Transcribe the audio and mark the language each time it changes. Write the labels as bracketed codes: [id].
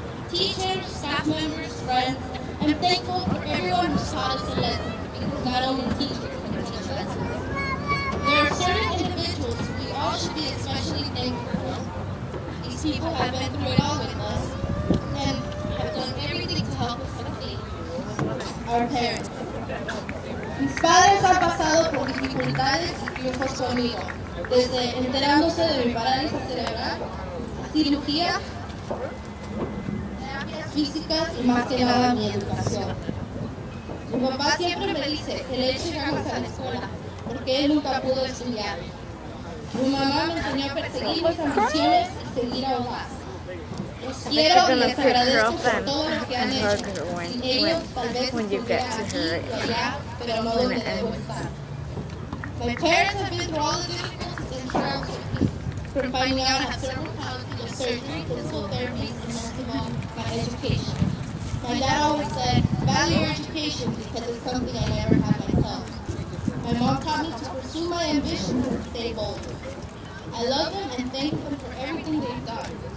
[en] Teachers, staff members, friends, I'm thankful for everyone who's taught us a lesson, because not only teachers can teach us lessons. There are certain individuals we all should be especially thankful for. These people have been through it all with us and have done everything to help us succeed. Our parents. [es] Mis padres han pasado por dificultades y triunfos conmigo, desde enterándose de mi parálisis cerebral, cirugía, terapias físicas y más que nada mi educación. Mi papá siempre me dice que le eche ganas a la escuela, porque él nunca pudo estudiar. Mi mamá me enseñó a perseguir mis ambiciones y seguir a Ojas. Los quiero y les agradezco por todo lo que han hecho. Sin ellos, tal vez estuviera aquí o allá, pero no donde debo estar. [en] My parents have been through all the difficulties and trials from finding out I have cerebral palsy, surgery, physical therapies, and most of all, my education. My dad always said, value your education because it's something I never had myself. My mom taught me to pursue my ambitions and stay bold. I love them and thank them for everything they've done.